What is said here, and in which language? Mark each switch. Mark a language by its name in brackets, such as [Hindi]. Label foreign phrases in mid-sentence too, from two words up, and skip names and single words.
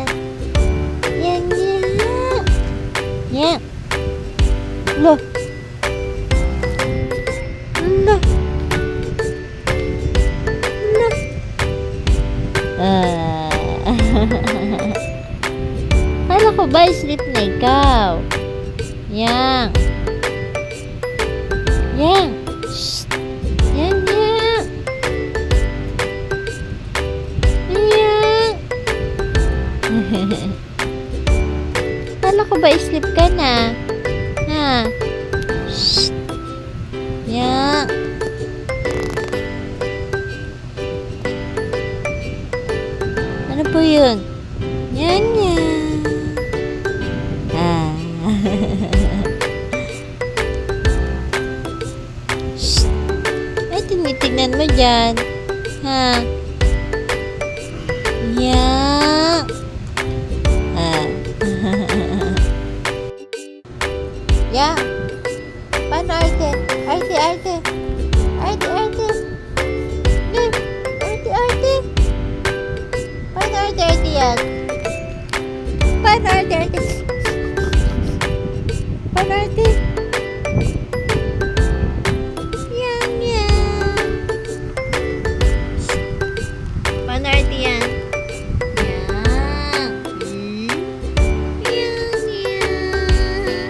[Filipino] Yan, yan. Yan. Loh. Loh. Loh. Kala ko ba sleep na ikaw? Yang. Yang. Shh. Yang, yang. Yang. Kala ko ba sleep ka na? Ha? Shh. Yang. Ano po yun? Yan, yan. Ah. Shh. Ay, tinitignan mo dyan. Ha? Yan. Ah. Yan. Paano arte? Arte, arte. Arte, arte. Arte, arte. Paano arte, arte yan? Paano arte, arte? Paano arte? Yan, yan. Paano arte yan? Yan. Yan, yan.